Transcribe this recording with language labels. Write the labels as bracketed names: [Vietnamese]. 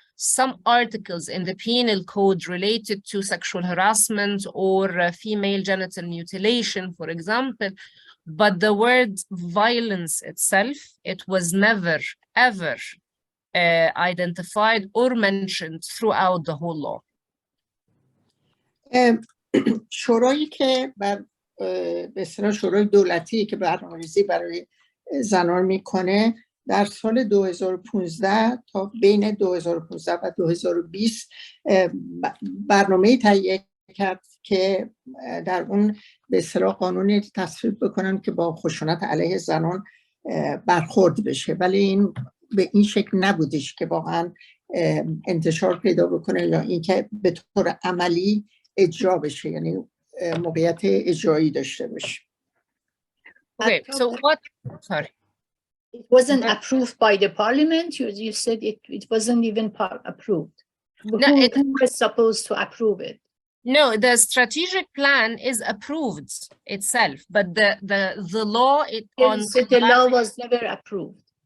[English] some articles in the penal code related to sexual harassment or female genital mutilation, for example, but the word violence itself, it was never, ever identified or mentioned throughout the whole law. [Persian] شورایی که بر به اصطلاح شورای دولتی که برنامه‌ریزی برای زنان میکنه در سال 2015 تا بین 2015 و 2020 برنامه‌ای تهیه کرد که در اون به اصطلاح قانونی تصویب بکنن که با خشونت علیه زنان برخورد بشه، ولی این به این شکل نبودش که واقعا انتشار پیدا بکنه یا اینکه به طور عملی اجرا بشه، یعنی موقعیت اجرایی داشته باشه. [English] Okay, so what? Sorry. It wasn't approved by the parliament. You said it wasn't even approved. No, who was supposed to approve it? No, the strategic plan is approved itself, but the law the law was never approved.